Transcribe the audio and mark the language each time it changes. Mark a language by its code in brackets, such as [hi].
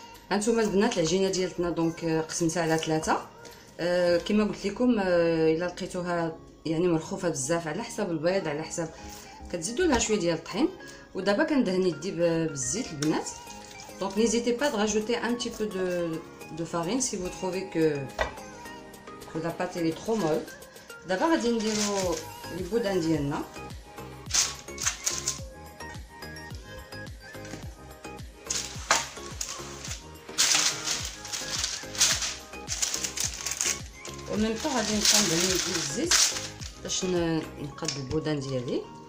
[ar] هانتوما البنات العجينه ديالتنا دونك قسمتها على 3. كما قلت لكم الا لقيتوها يعني مرخوفه بزاف على حسب البيض، على حسب كتزيدوا لها شويه ديال الطحين. ودابا كندهن يدي بالزيت البنات. [fr] دونك n'hésitez pas de rajouter un petit peu de farine si vous trouvez que la pâte elle est trop molle. [ar] دابا غادي نديرو لي بودان ديالنا. ومن طو غادي نبقى ندهن يدي بالزيت باش نقاد البودان ديالي.